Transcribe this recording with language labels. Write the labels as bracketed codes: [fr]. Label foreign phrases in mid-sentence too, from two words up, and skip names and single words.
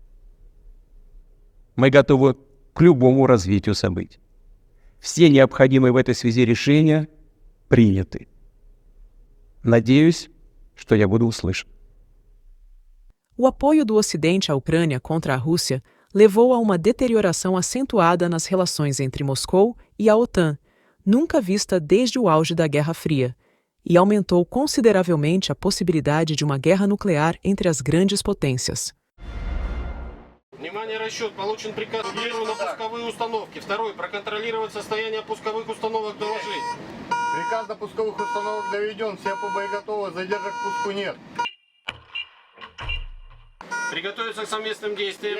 [ru] Мы готовы к любому развитию событий. Все необходимые в этой связи решения приняты. Надеюсь, что я буду услышан. [pt] O apoio do Ocidente à Ucrânia contra a Rússia levou a uma deterioração acentuada nas relações entre Moscou e a OTAN, nunca vista desde o auge da Guerra Fria, e aumentou consideravelmente a possibilidade de uma guerra nuclear entre as grandes potências. [ru] Внимание, расчет. Получен приказ на пусковые установки. Второй. Проконтролировать состояние пусковых установок доложить. Приказ на пусковых установок доведен. Все по боеготовы. Задержек к пуску нет. Приготовиться к совместным действиям.